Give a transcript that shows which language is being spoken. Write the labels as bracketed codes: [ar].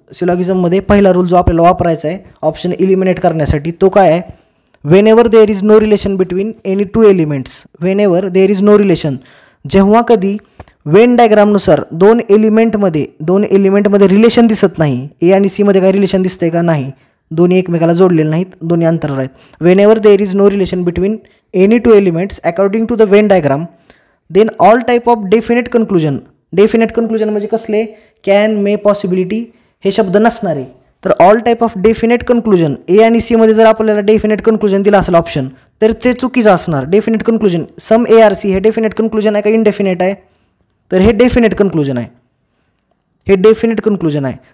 [mr] सिलॉगिझममध्ये पहिला रूल जो आपल्याला वापरायचा आहे ऑप्शन इलिमिनेट करण्यासाठी तो काय आहे, [en] Whenever there is no relation between any two elements. Whenever there is no relation, [mr] जेव्हा कधी वेन डायग्रामनुसार दोन एलिमेंटमध्ये रिलेशन दिसत नाही. ए आणि सीमध्ये काय रिलेशन दिसतंय का, नाही, दोन्ही एकमेकाला जोडलेले नाहीत, दोन्ही अंतरावर आहेत. [en] Whenever there is no relation between any two elements according to the Venn diagram, then all type of definite conclusion. [mr] Definite conclusion म्हणजे कसले, कॅन, मे, पॉसिबिलिटी हे शब्द नसणारे. तर [en] all type of definite conclusion, [mr] ए आणि सीमध्ये जर आपल्याला डेफिनेट कन्क्लुजन दिला असेल ऑप्शन तर ते चुकीचं असणार. Definite conclusion [en] some A are C [mr] हे डेफिनेट कन्क्लुजन आहे का इनडेफिनेट आहे, तर हे डेफिनेट कन्क्लुजन आहे, हे डेफिनेट कन्क्लुजन आहे.